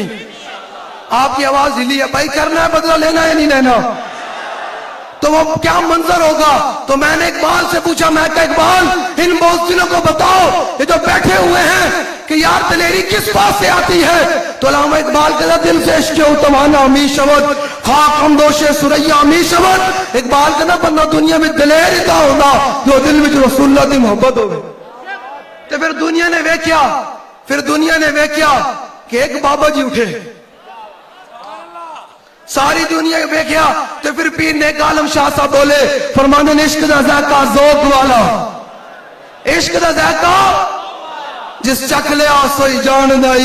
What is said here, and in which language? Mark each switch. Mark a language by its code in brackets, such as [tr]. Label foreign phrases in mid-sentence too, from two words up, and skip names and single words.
[ur] آپ کی آواز ہلی ہے بھائی، کرنا ہے بدلہ لینا ہے نہیں لینا؟ تو وہ کیا منظر ہوگا؟ تو میں نے اقبال سے پوچھا، میں کہا اقبال ان بوسنیوں کو بتاؤ یہ جو بیٹھے ہوئے ہیں کہ یار دلیری کس بات سے آتی ہے؟ تو علامہ اقبال کہتا [fa] دل سے عشق اتوانا می شود خاک ہمدوش سریا می شود۔ [ur] اقبال کہتا بندہ دنیا میں دلیر ہی تا ہوگا جو دل میں جو [pa] رسول اللہ دی محبت [ur] ہوگی۔ [pa] تو پھر دنیا نے ویکھیا کہ ایک بابا جی اٹھے، ساری دنیا ویکھیا تو پھر پیر نیک عالم شاہ صاحب بولے، فرمانے عشق دا ذائقہ ذوق والا، عشق دا ذائقہ جس چکھ لیا سوئی جان دائی۔